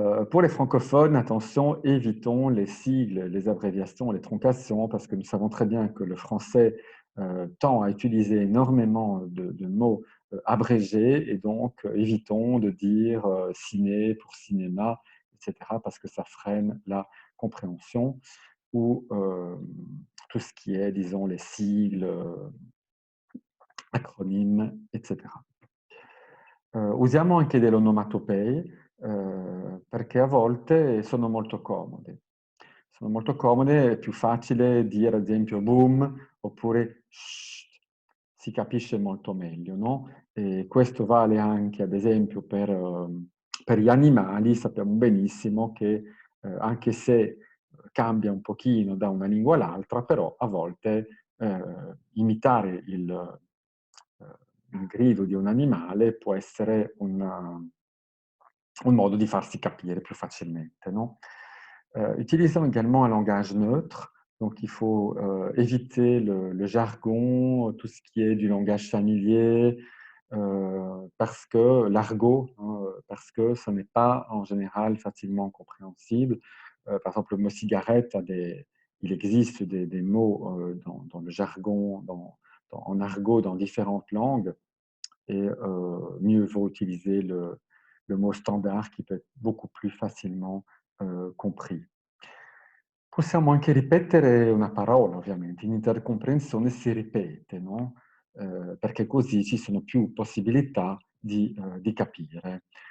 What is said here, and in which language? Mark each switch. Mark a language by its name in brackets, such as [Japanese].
[French] Pour les francophones, attention, évitons les sigles, les abréviations, les truncations, parce que nous savons très bien que le français tend à utiliser énormément de mots abrégés, et donc évitons de dire ciné pour cinéma, etc., parce que ça freine la compréhension, ou tout ce qui est, disons, les sigles, acronymes, etc. [Italian] Usiamo anche delle onomatopee, perché a volte sono molto comode. Sono molto comode, è più facile dire ad esempio boom oppure "sht", si capisce molto meglio, no, e questo vale anche ad esempio per gli animali. Sappiamo benissimo che, anche se cambia un pochino da una lingua all'altra, però a volte, imitare il grido di un animale può essere un modo di farsi capire [French] plus facilement, non? Utilisons également un langage neutre, donc il faut éviter le jargon, tout ce qui est du langage familier, parce que l'argot, hein, parce que ce n'est pas en général facilement compréhensible. Par exemple, le mot cigarette il existe des mots dans le jargon, en argot dans différentes langues, et mieux vaut utiliser le mot standard qui peut être beaucoup plus facilement compris. [Italian] Possiamo anche ripetere una parola, ovviamente. In intercomprensione si ripete, no? Perché così ci sono più possibilità di capire.